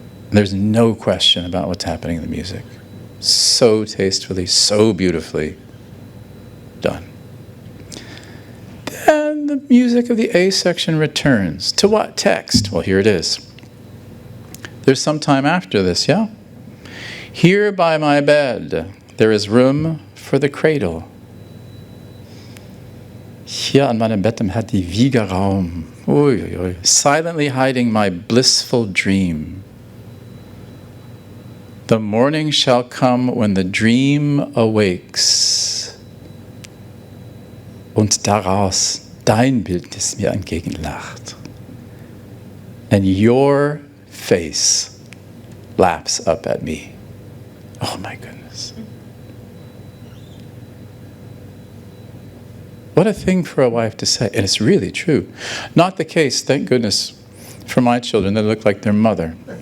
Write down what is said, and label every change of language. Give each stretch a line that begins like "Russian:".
English: There's no question about what's happening in the music. So tastefully, so beautifully done. Then the music of the A section returns. To what text? Well, here it is. There's some time after this, yeah? Here by my bed, there is room for the cradle.
German: Hier an meinem Bett hat die Wiege Raum. Ui, ui, ui.
English: Silently hiding my blissful dream. The morning shall come when the dream awakes.
German: Und daraus dein Bildnis mir entgegenlacht.
English: And your face laughs up at me. Oh my goodness. What a thing for a wife to say. And it's really true. Not the case, thank goodness, for my children that look like their mother.